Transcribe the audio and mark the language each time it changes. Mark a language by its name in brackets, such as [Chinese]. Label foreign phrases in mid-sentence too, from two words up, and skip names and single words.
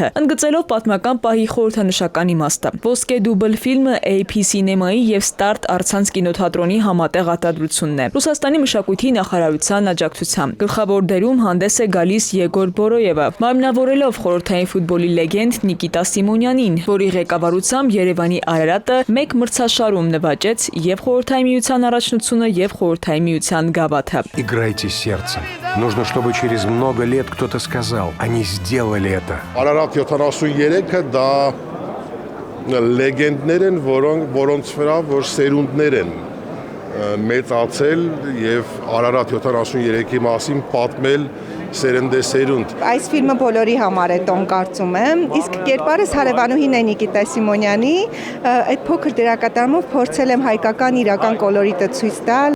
[Armenian] Ընդգծելով պատմական պահի խորհրդանշական իմաստը։ Ոսկե դուբլ ֆիլմը AP Cinema-ի եւ Start առցանց կինոթատրոնի համատեղ արտադրությունն է։ Ռուսաստանի մշակույթի նախարարության աջակցությամբ գլխավոր դերում հանդես է գալիս Եգոր Բորոևը, մարմնավորելով խորհրդային ֆուտբոլի լեգենդ Նիկիտա Սիմոնյանին, որի ղեկավարությամբ Երևանի Արարատը մեկ մրցաշարում նվաճեց եւ խորհրդային միության առաջնությունը եւ խորհրդային միության գավաթը։ [Russian] Играйте сердцем. Нужно, чтобы через много лет кто-то сказал, они сделали это. [Armenian] Արարատ 73-ը դա լեգենդներ են, որոնց վրա որ սերունդներ են մեծացել եւ Արարատ 73-ի մասին պատմել սերնդեսերունդ։ Այս ֆիլմը բոլորի համար է տոն կարծում եմ, իսկ կերպարս հարևանուհին է Նիկիտա Սիմոնյանի, այդ փոքր դերակատարմով փորձել եմ հայկական իրական կոլորիտը ցույց տալ։